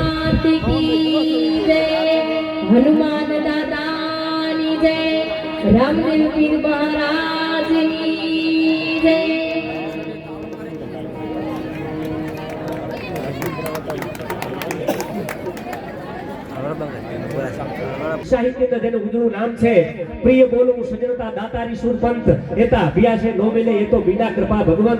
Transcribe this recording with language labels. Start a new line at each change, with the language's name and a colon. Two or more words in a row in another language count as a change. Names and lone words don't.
Hindi: नाथ की जय, हनुमान दादा की जय, रामदेव पीर महाराज की जय।
Gujarati: સાહિત્ય જેનું ઉજળું નામ છે પ્રિય બોલવું સજનતા દાતારી સુરપંત એતા ભિયા છે નો મેલે એ તો બીના કૃપા ભગવંત।